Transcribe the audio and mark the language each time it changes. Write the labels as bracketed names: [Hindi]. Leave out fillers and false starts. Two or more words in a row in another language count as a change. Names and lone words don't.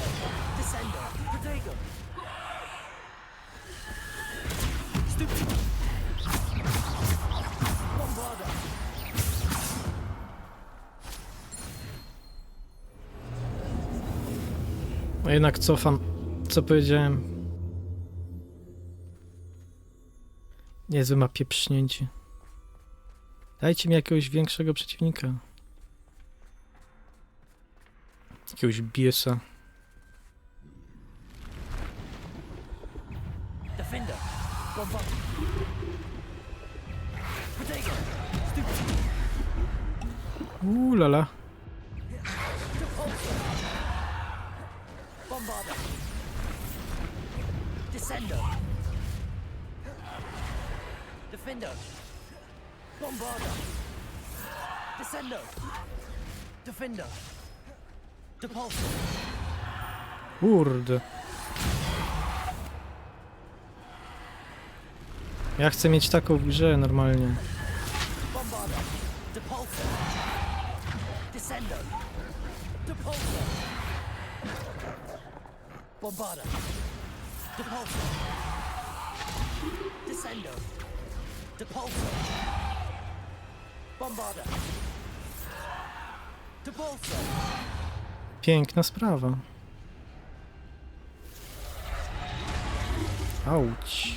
[Polish] Descendo. Protego. Stupid. Bombarda. A jednak cofam, co powiedziałem. Niezłe ma pieprznięcie. Dajcie mi jakiegoś większego przeciwnika. Jakiegoś biesa. Defender. Bombarda. Protego. Stupid. Lala. Bombarda. Descendo. Defender. Bombarda. Descendo. Defender. Depulso. Kurde. Ja chcę mieć taką w grze normalnie. Bombarda. Depulso. Descendo. Depulso. Bombarda. Depulso. Descendo. Depulso. Bombarda. Depulso. Piękna sprawa. Auć.